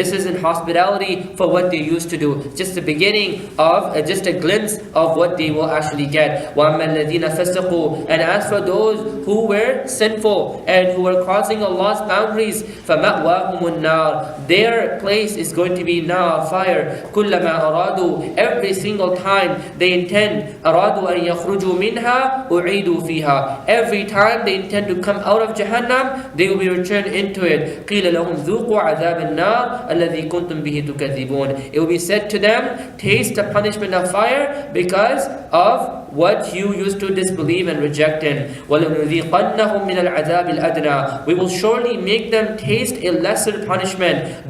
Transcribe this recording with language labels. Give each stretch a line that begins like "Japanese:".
English: This is in hospitality for what they used to do. Just the beginning of just a glimpse of what they will actually get.
Arabic: وَأَمَّا الَّذِينَ فَسَقُوا.
English: And as for those who were sinful and who were crossing Allah's boundaries,
Arabic: فَمَأْوَاهُمُ النَّارِ.
English: Their place is going to be now fire.
Arabic: كُلَّمَا أَرَادُوا.
English: Every single time they intend,
Arabic: أَرَادُوا أَن يَخْرُجُوا مِنْهَا أُعِيدُوا فِيهَا.
English: Every time they intend to come out of Jahannam, they will be returned into it.
Arabic: قِيلَ لَهُمْ ذُوقُوا عَذَابَ النَّارِ الَّذِي كُنْتُمْ بِهِ تُكَذِّبُونَ.
English: It will be said to them, taste the punishment of fire because of what you used to disbelieve and reject in.
Arabic: وَلَنُذِيقَنَّهُمْ مِنَ الْعَذَابِ الْأَدْنَى.
English: We will surely make them taste a lesser punishment.